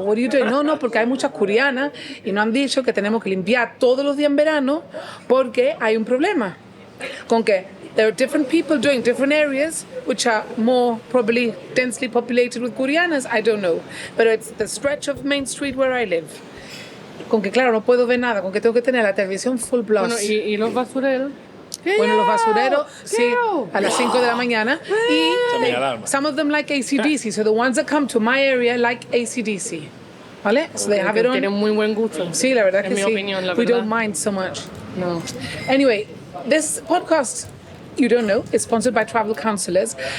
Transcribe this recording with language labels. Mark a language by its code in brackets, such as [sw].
[en] What are you doing? [es] No, porque hay muchas coreanas y nos han dicho que tenemos que limpiar todos los días en verano porque hay un problema con que [en] there are different people doing different areas which are more probably densely populated with Koreanas. I don't know, but it's the stretch of Main Street where I live. [es] Con que, claro, no puedo ver nada, con que tengo que tener la televisión [en] full blast. [es] Bueno, ¿y los basureros? Bueno, los basureros, sí, a las 5 de la mañana. [en] Y some of them like AC/DC, so the ones that come to my area like AC/DC. ¿Vale? So they have it on. [es] Tienen muy buen gusto. Sí, la verdad que sí. En mi opinión, la [en] We [es] verdad. [en] don't mind so much. [es] No. [en] Anyway, this podcast, you don't know, is sponsored by Travel Counsellors.